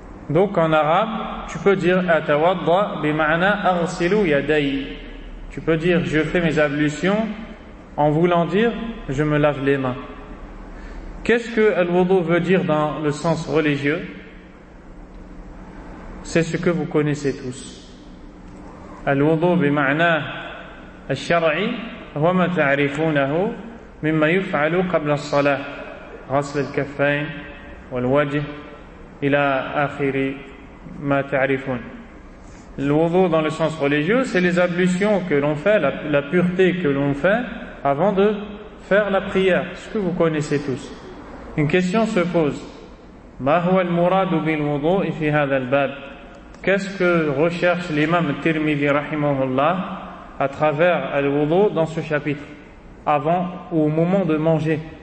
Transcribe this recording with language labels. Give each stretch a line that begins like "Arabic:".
French: Donc en arabe, tu peux dire
Arabic: atawadda bima'na aghsilu yaday.
French: Tu peux dire je fais mes ablutions en voulant dire je me lave les mains. Qu'est-ce que al-wudu veut dire dans le sens religieux? C'est ce que vous connaissez tous.
Arabic: Al-wudu bima'na al-shar'i. وما تعرفونه مما يفعل قبل الصلاة غسل الكفين والوجه إلى آخر ما تعرفون.
French: الوضوء dans le sens religieux, c'est les ablutions que l'on fait, la pureté que l'on fait avant de faire la prière, ce que vous connaissez tous. Une question se pose:
Arabic: ما هو المراد بالوضوء في هذا الباب؟
French: Qu'est-ce que recherche l'imam Tirmidhi rahimahullah à travers al-wudu dans ce chapitre, avant ou au moment de manger?